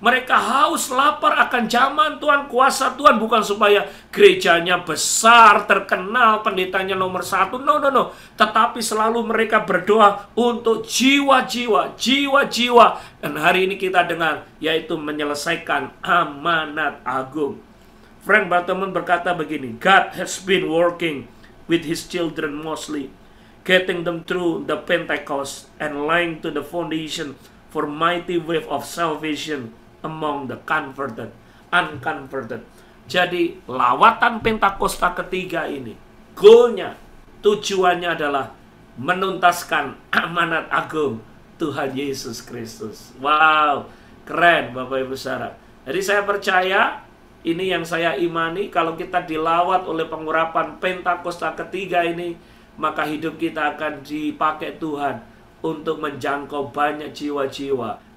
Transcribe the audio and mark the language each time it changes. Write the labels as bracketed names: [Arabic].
[Indonesian] Mereka haus lapar akan zaman Tuhan, kuasa Tuhan. Bukan supaya gerejanya besar, terkenal, pendetanya nomor 1. No. Tetapi selalu mereka berdoa untuk jiwa-jiwa. Jiwa-jiwa. Dan hari ini kita dengar, yaitu menyelesaikan amanat agung. [English] Frank Bartleman [Indonesian] berkata begini, [English] God has been working with his children mostly, getting them through the Pentecost and laying to the foundation for mighty wave of salvation among the converted, unconverted. [Indonesian] Jadi lawatan Pentakosta ketiga ini, goalnya, tujuannya adalah menuntaskan amanat agung Tuhan Yesus Kristus. Wow, keren Bapak Ibu Saudara. Jadi saya percaya, ini yang saya imani, kalau kita dilawat oleh pengurapan Pentakosta ketiga ini, maka hidup kita akan dipakai Tuhan untuk menjangkau banyak jiwa-jiwa.